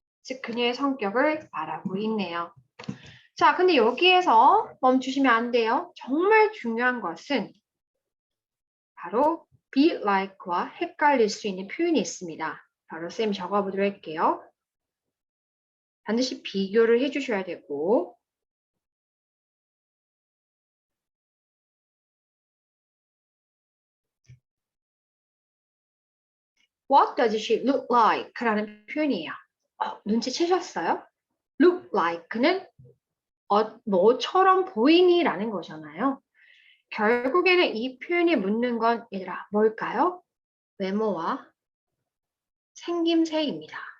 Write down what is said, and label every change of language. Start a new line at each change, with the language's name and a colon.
Korean: 즉, 그녀의 성격을 말하고 있네요. 자, 근데 여기에서 멈추시면 안 돼요. 정말 중요한 것은 바로
English: be like
Korean: 와 헷갈릴 수 있는 표현이 있습니다. 바로 쌤이 적어보도록 할게요. 반드시 비교를 해주셔야 되고
English: What does she look like?
Korean: 라는 표현이에요. 눈치채셨어요?
English: look like
Korean: 는 너처럼 보이니? 라는 거잖아요. 결국에는 이 표현이 묻는 건 얘들아 뭘까요? 외모와 생김새입니다.